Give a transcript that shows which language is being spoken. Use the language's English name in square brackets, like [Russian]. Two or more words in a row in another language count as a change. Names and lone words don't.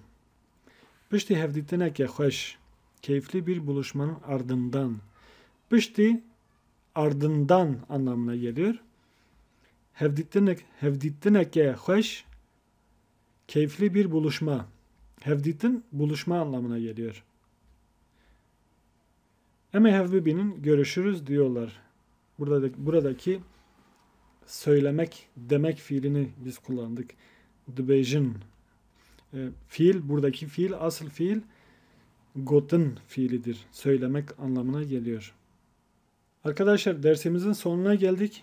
[Kurdish] Piştî hevdîtinekê xweş. [Turkish] Keyifli bir buluşmanın ardından. Piştî ardından anlamına geliyor. [Kurdish] Hevdîtinekê xweş. [Turkish] Keyifli bir buluşma. Hevdîtin buluşma anlamına geliyor. [Kurdish] Em ê hev bibînin, [Turkish] görüşürüz diyorlar. Buradaki söylemek, demek fiilini biz kullandık. [Kurdish] Dibêjin. [Turkish] Fiil, buradaki fiil, asıl fiil gotin fiilidir. Söylemek anlamına geliyor. Arkadaşlar dersimizin sonuna geldik.